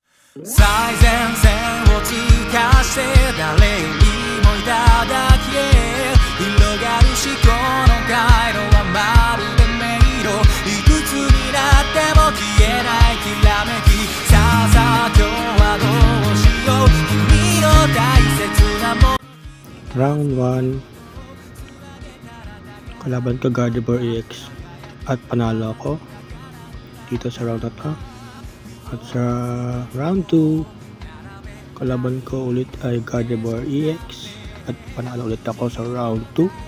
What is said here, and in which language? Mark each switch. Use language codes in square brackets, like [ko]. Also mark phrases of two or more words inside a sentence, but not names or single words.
[ja] 最前線を通過して誰よりもいただきへ広がる思考の回路はまるで迷路いくつになっても消えないきらめきさあ今日はどうしよう君の大切なもの [tl] Round 1 kalaban ko Gardevoir EX at panalo ako dito sa round na to. At sa round 2 kalaban ko ulit ay Gardevoir EX at panalo ulit ako sa round 2.